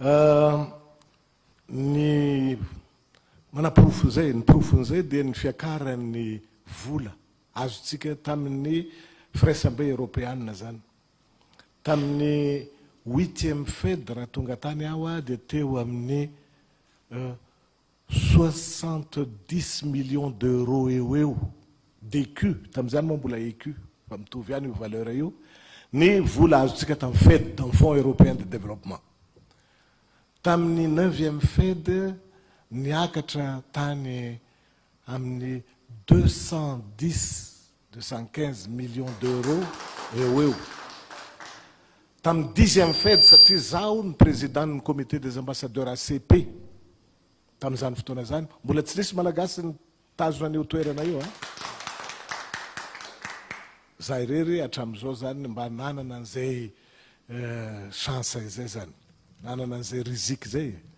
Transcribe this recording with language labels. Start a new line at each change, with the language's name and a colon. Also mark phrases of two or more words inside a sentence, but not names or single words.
Malagasy: ny manapirofo zay ny pirofon'izay dia ny fiakaran'ny vola azotsika tamin'ny fraisambe européanna zany tamin'ny 8e fed raha tonga tany aho a dia teo amin'ny
French: 70 millions d'euros
Malagasy: eo d'écu tamin'izany moa mbola écu fa mitovy ihany io valeur io ny vola azotsika tamin'ny fed
French: dans fonds européen de développement
Malagasy: tamin'ny 9e fed niakatra tany amin'ny
French: 215 millions d'euros
Malagasy: eo tamin'ny 10e fed satria zaho ny président ny
French: comité des ambassadeurs ACP
Malagasy: tamin'izany fotoana zany mbola tsy nisy malagasy ny tazona an'io toerana io a zay rery hatramin'izao zany mba nanana an'izay chance izay zany nanana an'izay rizika zay